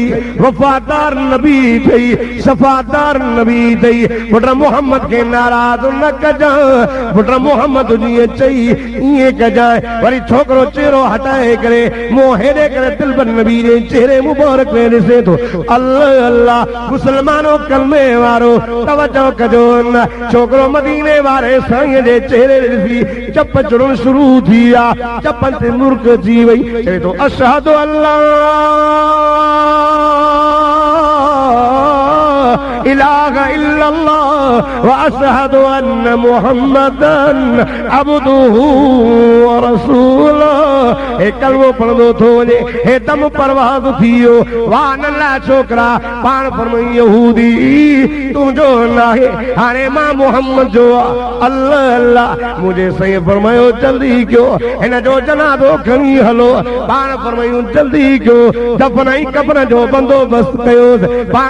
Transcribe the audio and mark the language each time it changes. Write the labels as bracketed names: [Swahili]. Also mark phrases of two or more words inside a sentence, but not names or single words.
[Sindhi] वफ़ादार नबी ठही सफ़ादार नबी ठही पुट मोहम्मद खे नाराज़ न कजां पुट मोहम्मद जी चई ईअं कजाए वरी छोकिरो चेहरो हटाए करे मुंहुं हेॾे करे दिलबर नबी जे चेहरे मुबारक में ॾिसे थो अल्लाह अल्लाह मुसलमानो कलमे वारो तवजो कजो न छोकिरो मदीने वारे साईं जे चेहरे ॾिसी चप चढ़ण शुरू थी विया चपन ते मुर्क जी वई चए थो [Arabic] أشهد الله إله إلا الله وأشهد أن محمدا عبده ورسوله [Sindhi] हे कलमो पढ़ंदो थो वञे हे दम परवाज़ थी वियो वाह नंढा छोकिरा पाण फरमाई यहूदी तुंहिंजो नाहे हाणे मां मोहम्मद जो अल्लाह अल्लाह मुंहिंजे साईं फरमायो जल्दी कयो हिन जो जनाज़ो खणी हलो पाण फरमायूं जल्दी कयो दफ़न ऐं कफ़न जो बंदोबस्त कयो पाण